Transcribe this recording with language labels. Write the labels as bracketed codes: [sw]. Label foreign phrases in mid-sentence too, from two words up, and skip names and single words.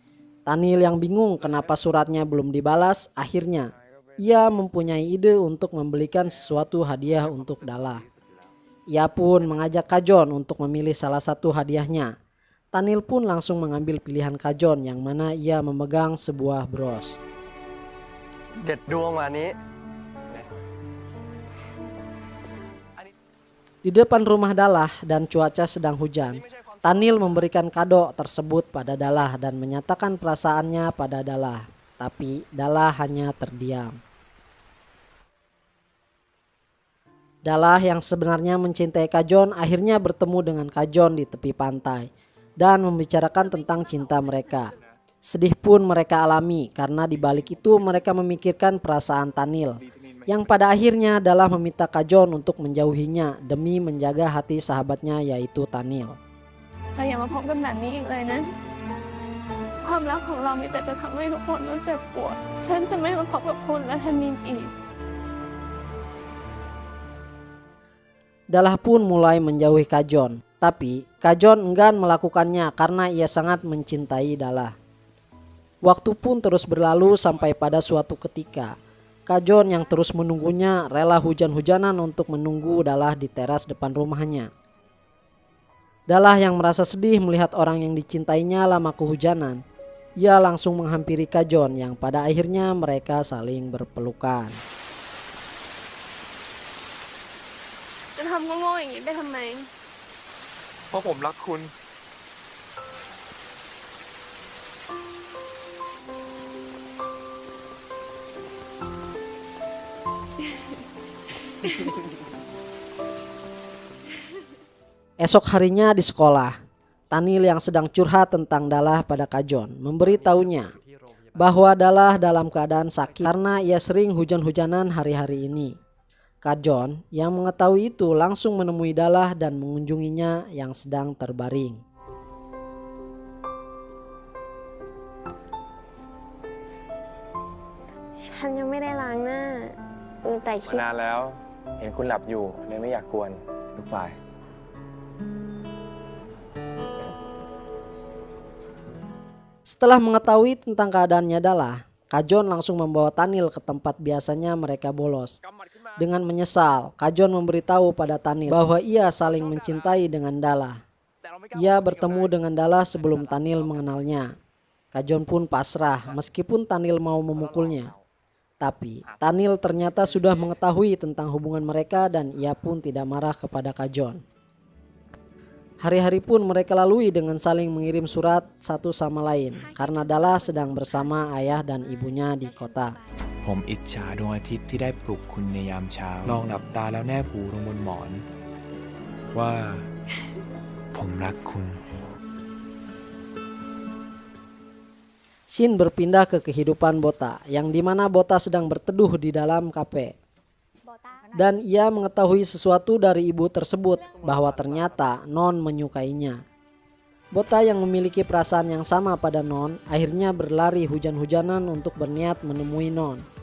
[id] Tanil yang bingung kenapa suratnya belum dibalas, akhirnya Ia mempunyai ide untuk membelikan sesuatu hadiah untuk Dalla. Ia pun mengajak Kajon untuk memilih salah satu hadiahnya. Tanil pun langsung mengambil pilihan Kajon yang mana ia memegang sebuah bros. [th] เด็ดดวงวันนี้ [id] Di depan rumah Dalla dan cuaca sedang hujan, Tanil memberikan kado tersebut pada Dalla dan menyatakan perasaannya pada Dalla. Tapi Dalla hanya terdiam. Dalla yang sebenarnya mencintai Kajon akhirnya bertemu dengan Kajon di tepi pantai dan membicarakan tentang cinta mereka. Sedih pun mereka alami karena di balik itu mereka memikirkan perasaan Tanil, yang pada akhirnya Dalla meminta Kajon untuk menjauhinya demi menjaga hati sahabatnya yaitu Tanil. [th] เราอย่ามาพบกันแบบนี้อีกเลยนะ ความรักของเรามีแต่จะทำให้ทุกคนต้องเจ็บปวด ฉันจะไม่มาพบกับคุณและธนินอีก [id] Dalla pun mulai menjauhi Kajon, tapi Kajon enggan melakukannya karena ia sangat mencintai Dalla. Waktu pun terus berlalu sampai pada suatu ketika, Kajon yang terus menunggunya rela hujan-hujanan untuk menunggu Dalla di teras depan rumahnya. Dalla yang merasa sedih melihat orang yang dicintainya lama kehujanan, ia langsung menghampiri Kajon yang pada akhirnya mereka saling berpelukan. [th] จะทำโง่ๆอย่างนี้ไปทำไม เพราะผมรักคุณ [id] Esok harinya di sekolah, Tanil yang sedang curhat tentang Dalla pada Kajon memberitahunya bahwa Dalla dalam keadaan sakit karena ia sering hujan-hujanan hari-hari ini. Kajon yang mengetahui itu langsung menemui Dalla dan mengunjunginya yang sedang terbaring. [th] ฉันยังไม่ได้ล้างหน้า มีแต่คิด นานแล้ว เห็นคุณหลับอยู่เลยไม่อยากกวนทุกฝ่าย [id] Setelah mengetahui tentang keadaannya Dalla, Kajon langsung membawa Tanil ke tempat biasanya mereka bolos. Dengan menyesal, Kajon memberitahu pada Tanil bahwa ia saling mencintai dengan Dalla. Ia bertemu dengan Dalla sebelum Tanil mengenalnya. Kajon pun pasrah meskipun Tanil mau memukulnya. Tapi Tanil ternyata sudah mengetahui tentang hubungan mereka dan ia pun tidak marah kepada Kajon. Hari-hari pun mereka lalui dengan saling mengirim surat satu sama lain karena Dalla sedang bersama ayah dan ibunya di kota. [th] ผมอิจฉาดวงอาทิตย์ที่ได้ปลุกคุณในยามเช้า ลองหลับตาแล้วแนบหูลงบนหมอน ว่า ผมรักคุณ [id] Shin berpindah ke kehidupan Bota yang dimana Bota sedang berteduh di dalam kafe. Dan ia mengetahui sesuatu dari ibu tersebut bahwa ternyata Non menyukainya. Bota yang memiliki perasaan yang sama pada Non akhirnya berlari hujan-hujanan untuk berniat menemui Non.